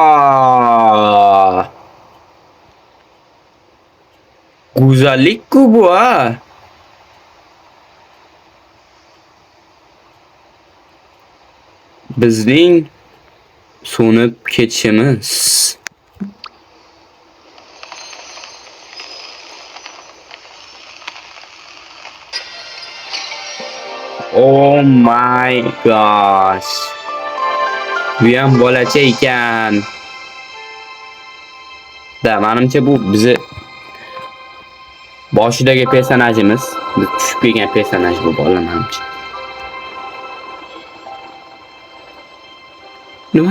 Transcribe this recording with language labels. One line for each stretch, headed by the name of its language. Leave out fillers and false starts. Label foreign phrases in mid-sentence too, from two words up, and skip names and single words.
Uzbek: Go'zallik-ku bu ha. Bizning so'nib ketishimiz.
English: Oh my gosh.
Uzbek: Bu ham bolacha ekan. Da, menimcha bu bizi boshidagi personajimiz, biz tushib kelgan personaj bu bola menimcha. Nima?